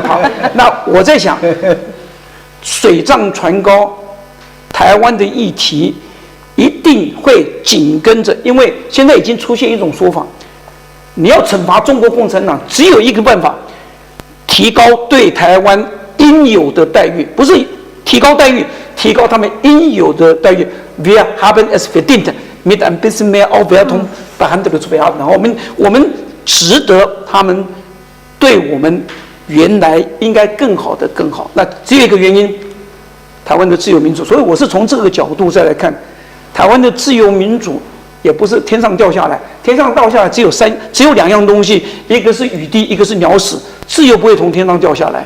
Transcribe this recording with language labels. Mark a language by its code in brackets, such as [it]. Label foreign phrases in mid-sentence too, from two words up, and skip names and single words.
[zh] 好，那我在想，水涨船高，台湾的议题一定会紧跟着，因为现在已经出现一种说法，你要惩罚中国共产党，只有一个办法，提高对台湾应有的待遇，不是提高待遇，提高他们应有的待遇。 [de] Wir haben es verdient mit ein bisschen mehr Aufwertung behandelt zu werden。 [zh] 然后我们值得他们对我们原来应该更好的更好。那只有一个原因，台湾的自由民主。所以我是从这个角度再来看，台湾的自由民主也不是天上掉下来，天上掉下来只有两样东西，一个是雨滴，一个是鸟屎，自由不会从天上掉下来。